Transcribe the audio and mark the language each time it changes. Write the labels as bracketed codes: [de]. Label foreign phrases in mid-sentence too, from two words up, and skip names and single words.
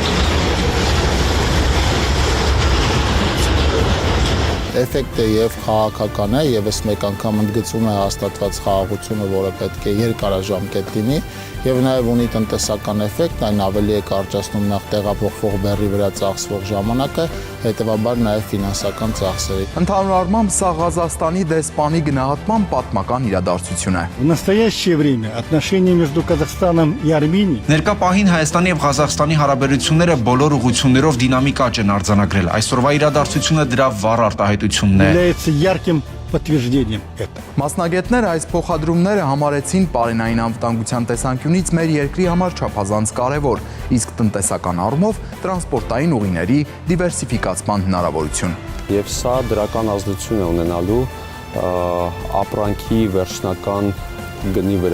[hy] Էֆեկտը եւ քաղաքական է, եւս մեկ անգամ ընդգծում է հաստատված խաղաղությունը, որը պետք է երկարաժամկետ լինի, եւ նաեւ ունի տնտեսական էֆեկտ, այն ավելի է կարճացնում նախ տեղափոխվող բեռի վրա ծախսվող ժամանակը, հետեւաբար նաեւ ֆինանսական ծախսերը։ Ընդհանուր առմամբ սա Ղազախստանի դեսպանի գնահատման պատմական իրադարձություն է։ [ru] В настоящее время отношения между Казахстаном и Арменией [hy] Ներկա պահին Հայաստանի եւ Ղազախստանի հարաբերությունները բոլոր ուղղություններով դինամիկ աճ են արձանագրել։ Այսօրվա իրադարձությունը դրա վառ արտահայտությունն է։ [ru] является ярким подтверждением этого. [hy] Մասնագետները այս փոխադրումները համարեցին պարենային անվտանգության տեսանկյունից մեր երկրի համար չափազանց կարևոր, իսկ տնտեսական առումով տրանսպորտային ուղիների դիվերսիֆիկացման հնարավորություն։ Եվ սա դրական ազդեցություն է ունենալու ապրանքի վերջնական գնի վրա։